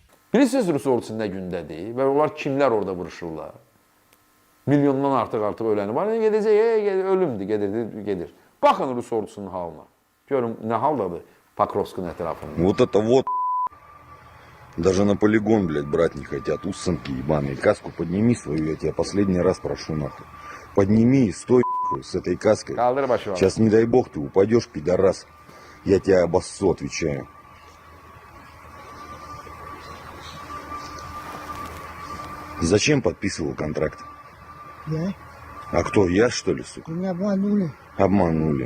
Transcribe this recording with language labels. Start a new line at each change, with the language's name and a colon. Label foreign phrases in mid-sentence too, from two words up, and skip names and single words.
Azerbaijani: Bilirsiniz Rus ordusu nə gündədir və onlar kimlər orada vuruşurlar? Milyondan artıq öləni var. Gedəcək, ölümdür, gedir. Baxın Rus ordusunun halına. Görün nə haldadır Покровск'ın ətrafında.
Russian: Вот это вот. Даже на полигон, блядь, брать не хотят. Усанки ебаные. Каску подними свою, я тебя последний раз прошу, нахуй. Подними и стой, нахуй, с этой каской.
Azerbaijani: Kaldır başı var.
Russian: Сейчас, не дай бог, ты упадешь, пидорас. Я тебя обоссу, отвечаю. Зачем подписывал контракт? Я? А кто, я, что ли, сука? Меня обманули. Обманули.